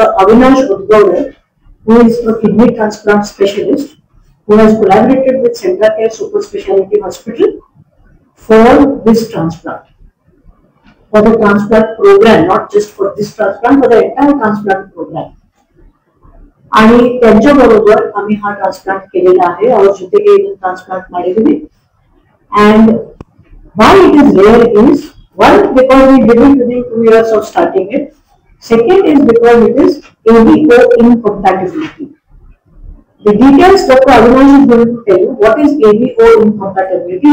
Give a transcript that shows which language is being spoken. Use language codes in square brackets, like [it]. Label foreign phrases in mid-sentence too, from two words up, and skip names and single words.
[en] Avinash Odgaonkar, who is a kidney transplant specialist, who has collaborated with Sentrakare Super Speciality Hospital for this transplant, for the transplant program, not just for this transplant, for the entire transplant program. [mr] आणि त्यांच्याबरोबर आम्ही हा ट्रान्सप्लांट केलेला आहे. [kn] और ಜೊತೆಗೆ ಇದನ್ನು ಟ್ರಾನ್ಸ್ಪ್ಲಾಂಟ್ ಮಾಡಿದ್ದೀವಿ. [en] And why it is rare is, one, because we did it within 2 years of starting it. Second is because it is ABO incompatibility. The details Dr. Avinash is going to tell you. What is ABO incompatibility?